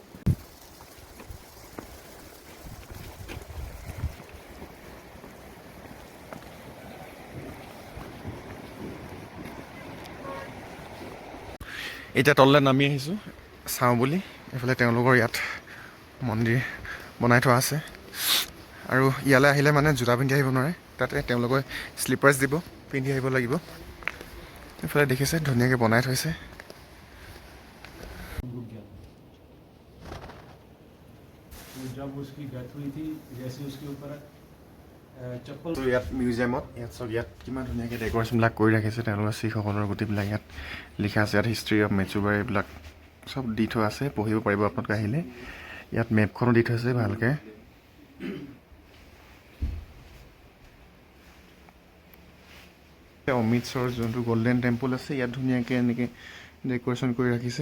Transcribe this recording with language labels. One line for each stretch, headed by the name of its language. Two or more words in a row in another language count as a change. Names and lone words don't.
Assamese: এতিয়া তললৈ নামি আহিছোঁ চাওঁ বুলি। এইফালে তেওঁলোকৰ ইয়াত মন্দিৰ বনাই থোৱা আছে। আৰু ইয়ালৈ আহিলে মানে জোতা পিন্ধি আহিব নোৱাৰে, তাতে তেওঁলোকে শ্লিপাৰ্ছ দিব, পিন্ধি আহিব লাগিব। এইফালে দেখিছে ধুনীয়াকৈ বনাই থৈছে।
Hindi: जब उसकी डेथ हुई थी जैसे उसके ऊपर चप्पल
Assamese: ইয়াত মিউজিয়ামত ইয়াত চব ইয়াত কিমান ধুনীয়াকৈ ডেক'ৰেশ্যনবিলাক কৰি ৰাখিছে তেওঁলোকৰ শিখসকলৰ গোটেইবিলাক ইয়াত লিখা আছে। ইয়াত
English: history of
Assamese: মেচুবাৰ এইবিলাক চব দি থোৱা আছে, পঢ়িব পাৰিব আপোনালোকে আহিলে। ইয়াত মেপখনো দি থৈছে ভালকৈ। অমৃতসৰ যোনটো গল্ডেন টেম্পল আছে ইয়াত ধুনীয়াকৈ এনেকৈ ডেক'ৰেশ্যন কৰি ৰাখিছে।